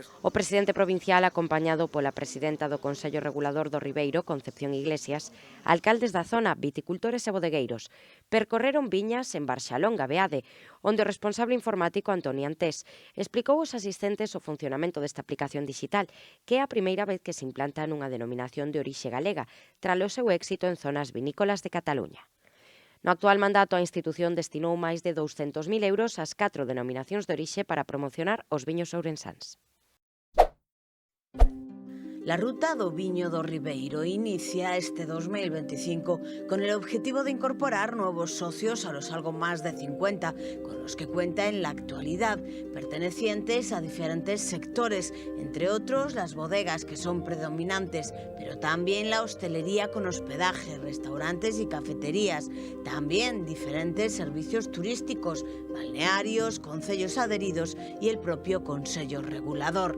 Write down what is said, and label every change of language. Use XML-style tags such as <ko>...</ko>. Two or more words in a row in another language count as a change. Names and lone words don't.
<gl>O presidente provincial, acompañado pola presidenta do Consello Regulador do Ribeiro, Concepción Iglesias, alcaldes da zona, viticultores e bodegueiros, percorreron viñas en Barxalonga, Beade, onde o responsable informático, Antoni Antés, explicou aos asistentes o funcionamento desta aplicación digital, que é a primeira vez que se implanta nunha denominación de orixe galega, tras o seu éxito en zonas vinícolas de Cataluña. No actual mandato, a institución destinou máis de 200.000 euros ás 4 denominacións de orixe para promocionar os viños ourensáns.</gl> <es>La ruta do Viño do Ribeiro inicia este 2025 con el objetivo de incorporar nuevos socios a los algo más de 50 con los que cuenta en la actualidad, pertenecientes a diferentes sectores, entre otros las bodegas, que son predominantes, pero también la hostelería con hospedaje, restaurantes y cafeterías, también diferentes servicios turísticos, balnearios, concellos adheridos y el propio Consello Regulador.</es>